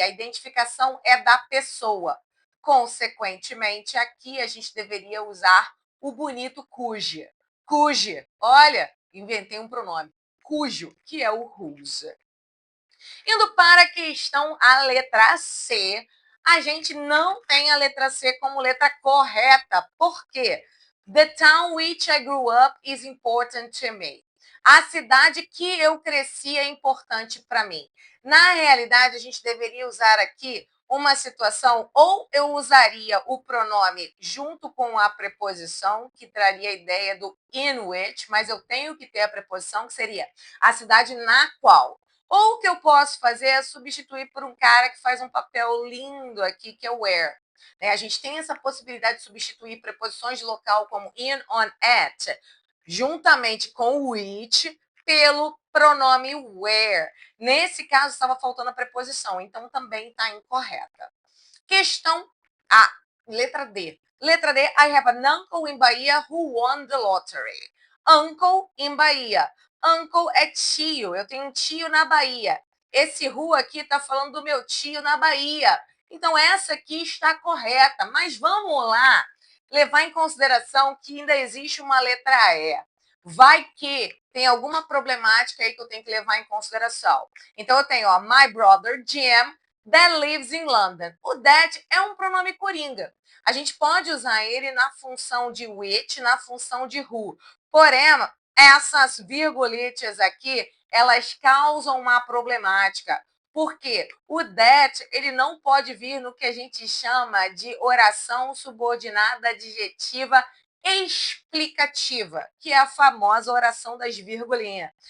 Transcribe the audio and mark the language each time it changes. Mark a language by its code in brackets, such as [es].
[pt] A identificação é da pessoa. Consequentemente, aqui a gente deveria usar o bonito cuja. Cuja. Olha, inventei um pronome. Cujo, que é o whose. Indo para a questão, a letra C, a gente não tem a letra C como letra correta. Por quê? [en] The town which I grew up is important to me. [pt] A cidade que eu cresci é importante para mim. Na realidade, a gente deveria usar aqui uma situação, ou eu usaria o pronome junto com a preposição, que traria a ideia do in which, mas eu tenho que ter a preposição, que seria a cidade na qual. Ou o que eu posso fazer é substituir por um cara que faz um papel lindo aqui, que é o where. A gente tem essa possibilidade de substituir preposições de local como in, on, at, juntamente com which, pelo pronome where. Nesse caso, estava faltando a preposição, então também está incorreta. Questão A, letra D. Letra D, [en] I have an uncle in Bahia who won the lottery. [pt] Uncle em Bahia. Uncle é tio, eu tenho um tio na Bahia. Esse who aqui está falando do meu tio na Bahia. Então, essa aqui está correta, mas vamos lá levar em consideração que ainda existe uma letra E. Vai que tem alguma problemática aí que eu tenho que levar em consideração. Então, eu tenho, ó, [en] my brother Jim that lives in London. [pt] O that é um pronome coringa. A gente pode usar ele na função de which, na função de who. Porém, essas virgulites aqui, elas causam uma problemática. Porque o that, ele não pode vir no que a gente chama de oração subordinada adjetiva explicativa, que é a famosa oração das virgulinhas.